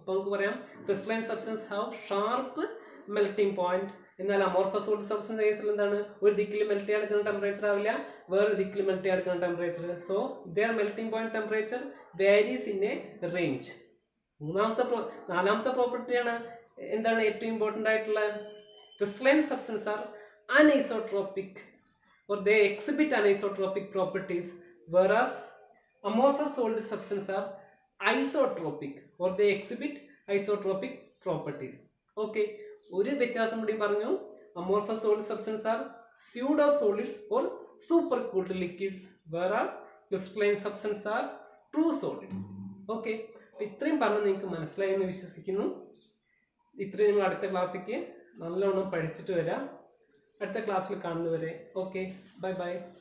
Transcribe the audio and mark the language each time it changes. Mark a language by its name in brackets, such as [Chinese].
[Malayalam] അപ്പോൾ നമുക്ക് പറയാം [English] Crystalline substance have sharp melting point. [Malayalam] എന്നാൽ അമോർഫസ് സോളിഡ് സബ്സ്റ്റൻസിന്റെ കേസിൽ എന്താണ്? ഒരു ദിക്കിൽ മെൽറ്റ് ചെയ്യാൻ എടുക്കുന്ന ടെമ്പറേച്ചർ ആവില്ല, വേറൊരു ദിക്കിൽ മെൽറ്റ് ചെയ്യാൻ എടുക്കുന്ന temperature. [English] So there melting point temperature varies in a range. [Malayalam] നാലാമത്തെ പ്രോപ്പർട്ടിയാണ് എന്താണ് ഏറ്റവും ഇമ്പോർട്ടൻ്റ് ആയിട്ടുള്ള? [English] Crystalline substance are anisotropic or they exhibit anisotropic properties, whereas amorphous solid substances are isotropic or they exhibit isotropic properties. [Malayalam] Okay, ഒരു വ്യത്യാസം കൂടി പറഞ്ഞു. [English] amorphous solid substances are pseudo solids or supercooled liquids, whereas crystalline substances are true solids. [Malayalam] Okay, ഇത്രയും പറഞ്ഞ് നിങ്ങൾക്ക് മനസ്സിലായി എന്ന് വിശ്വസിക്കുന്നു. ഇത്രയും നിങ്ങൾ അടുത്ത ക്ലാസ്സിലേക്ക് നല്ലോണം പഠിച്ചിട്ട് വരാം. അടുത്ത ക്ലാസ്സിൽ കാണുന്നവരെ ഓക്കെ, ബൈ ബൈ.